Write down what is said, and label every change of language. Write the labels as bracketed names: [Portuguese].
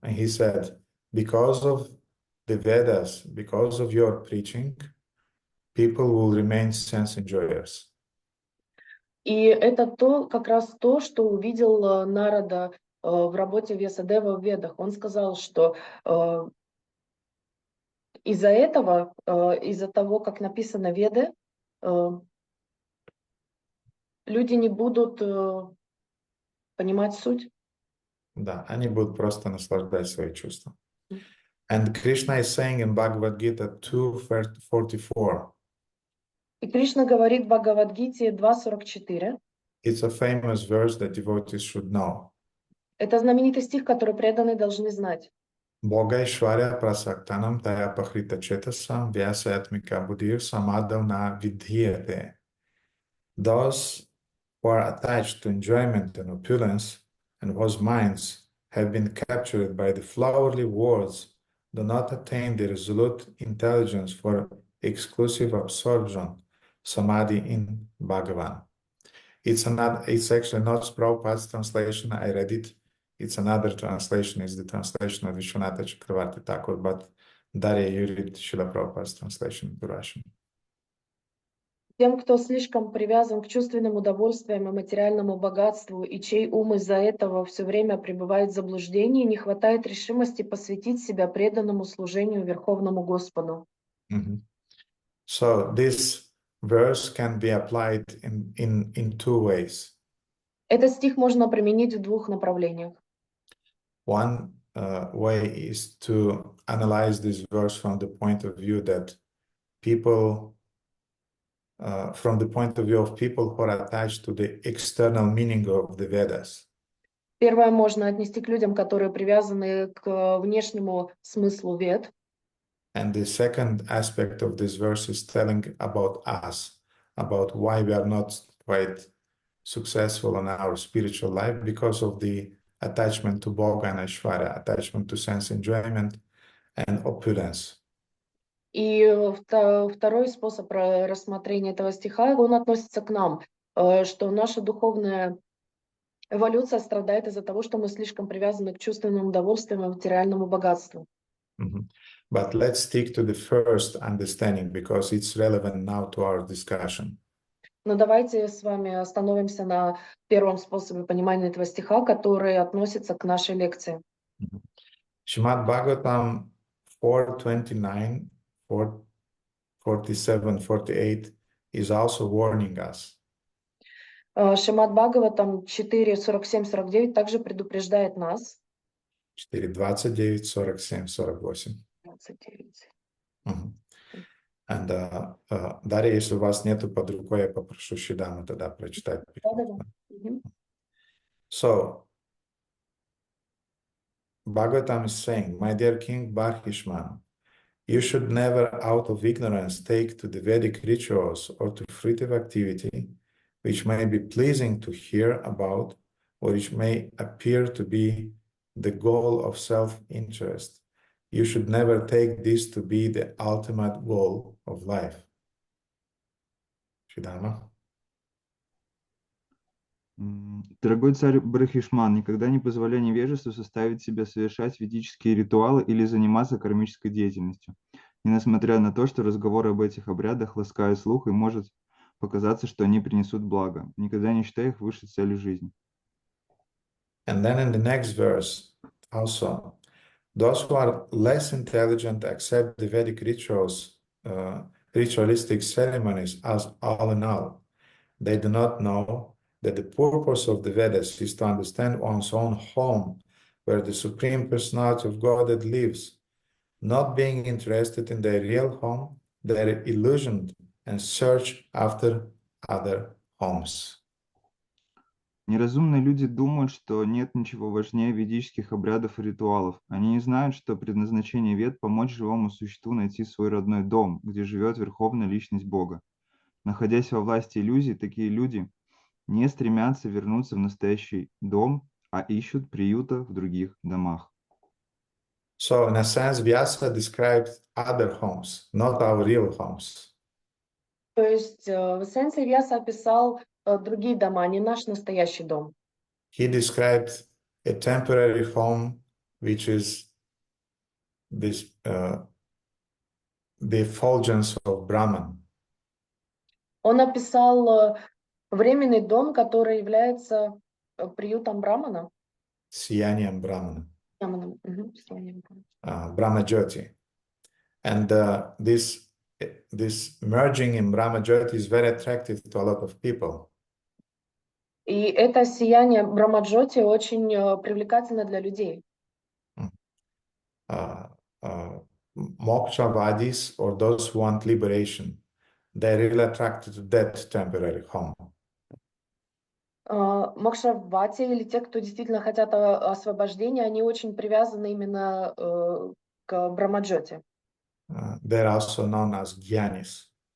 [English] And he said, because of the Vedas, because of your preaching, people will remain sense enjoyers. [Russian] И это как раз то, что увидел Нарада в работе Вьясадева в Ведах. Он сказал, что из-за этого, из-за того, как написано Веды, люди не будут понимать суть. Да, они будут просто наслаждать свои чувства. [English] And Krishna is saying in Bhagavad Gita 2:44. [Russian] И Кришна говорит в Бхагавад-гите 2.44. [English] It's a famous verse that devotees should know. [Russian] Это знаменитый стих, который преданные должны знать. [Sanskrit] Бога Ишваря прасактанам тая пахрита четасам vyasatmika buddhir samadhavna vidhyate. [English] Those who are attached to enjoyment and opulence, and whose minds have been captured by the flowery words, do not attain the resolute intelligence for exclusive absorption, samadhi in Bhagavan. It's actually not Prabhupada's translation. I read it. It's another translation. It's the translation of Vishwanatha Chakravarti Thakur, but Darya, you read Srila Prabhupada's translation into Russian. [Russian] Тем, кто слишком привязан к чувственным удовольствиям и материальному богатству, и чей ум из-за этого все время пребывает в заблуждении, не хватает решимости посвятить себя преданному служению Верховному Господу. [English] So this verse can be applied in two ways. [Russian] Этот стих можно применить в двух направлениях. [English] One way is to analyze this verse from the point of view that people, from the point of view of people who are attached to the external meaning of the Vedas. [Russian] Первое можно отнести к людям, которые привязаны к внешнему смыслу Вед. [English] And the second aspect of this verse is telling about us, about why we are not quite successful in our spiritual life because of the attachment to Bhoga and Aishwarya, attachment to sense enjoyment and opulence. [Russian] И второй способ рассмотрения этого стиха, он относится к нам, что наша духовная эволюция страдает из-за того, что мы слишком привязаны к чувственным удовольствиям и материальному богатству. [English] But let's stick to the first understanding because it's relevant now to our discussion. [Russian] Но давайте с вами остановимся на первом способе понимания этого стиха, который относится к нашей лекции. [English] Шримад-Бхагаватам 4:29, 47, 48 is also warning us. [Russian] Шримад-Бхагаватам 4:47-49 также предупреждает нас. 4:29, 47, 48. 29. Мгм. And, Дарья, если у вас нету под рукой, я попрошу Шидама тогда прочитать. Да-да-да. Мгм. [English] So, Bhagavatam is saying, my dear King Barhishman, you should never out of ignorance take to the Vedic rituals or to fruitive activity, which may be pleasing to hear about, or which may appear to be the goal of self-interest. You should never take this to be the ultimate goal of life. Shidama? [Russian] Дорогой царь Брахишман, никогда не позволяй невежеству составить себя совершать ведические ритуалы или заниматься кармической деятельностью. И несмотря на то, что разговоры об этих обрядах ласкают слух и может показаться, что они принесут благо, никогда не считай их высшей целью жизни. [English] And then in the next verse, also, those who are less intelligent accept the Vedic rituals, ritualistic ceremonies as all in all. They do not know that the purpose of the Vedas is to understand one's own home, where the Supreme Personality of Godhead lives. Not being interested in their real home, they are illusioned and search after other homes. [Russian] Неразумные люди думают, что нет ничего важнее ведических обрядов и ритуалов. Они не знают, что предназначение вед– помочь живому существу найти свой родной дом, где живет Верховная Личность Бога. Находясь во власти иллюзий, такие люди не стремятся вернуться в настоящий дом, а ищут приюта в других домах. [English] So, in a sense, Vyasa described other homes, not our real homes. [Russian] То есть в эссенции Вьяса описал другие дома, не наш настоящий дом. [English] He described a temporary home, which is this the effulgence of Brahman. [Russian] Он описал временный дом, который является приютом Брамана. Сиянием Brahmana, Сиянием. [English] Brahma Jyoti. And this merging in Brahma Jyoti is very attractive to a lot of people. [Russian] И это сияние Брамаджоти очень привлекательно для людей. [English] Mokshavadis, or those who want liberation, they're really attracted to that temporary home. [Russian] Мокшавати или те, кто действительно хотят освобождения, они очень привязаны именно к Брамаджоти. [English] They're also known as Gyanis.